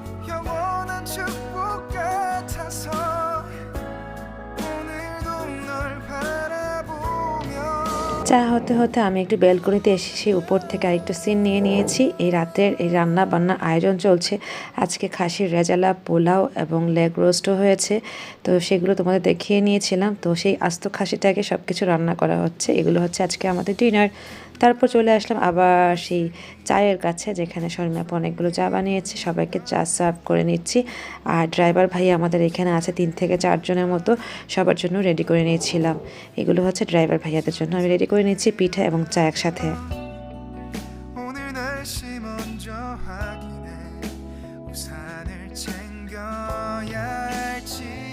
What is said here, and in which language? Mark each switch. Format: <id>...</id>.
<ko>영원한 축복 같아서 오늘도 널 바라보며</ko> <bn>চা হতে হতে আমি একটু ব্যালকনিতে এসে সেই উপর থেকে আরেকটু সিন নিয়ে নিয়েছি। এই রাতের এই রান্না বান্নার আয়োজন চলছে। আজকে খাসির রেজালা, পোলাও এবং লেগ রোস্টও হয়েছে। তো সেগুলো তোমাদের দেখিয়ে নিয়েছিলাম। তো সেই আস্ত খাসিটাকে সব কিছু রান্না করা হচ্ছে। এগুলো হচ্ছে আজকে আমাদের ডিনার। তারপর চলে আসলাম আবার সেই চায়ের কাছে, যেখানে শর্মি আপু অনেকগুলো চা বানিয়েছে। সবাইকে চা সার্ভ করে নিচ্ছি। আর ড্রাইভার ভাই আমাদের এখানে আছে 3 থেকে 4 জনের মতো, সবার জন্য রেডি করে নিয়েছিলাম। এগুলো হচ্ছে ড্রাইভার ভাইয়াদের জন্য আমি রেডি করে নিচ্ছি পিঠা এবং চা একসাথে।</bn> <ko>오늘 날씨 먼저 확인해 우산을 챙겨야 할지</ko>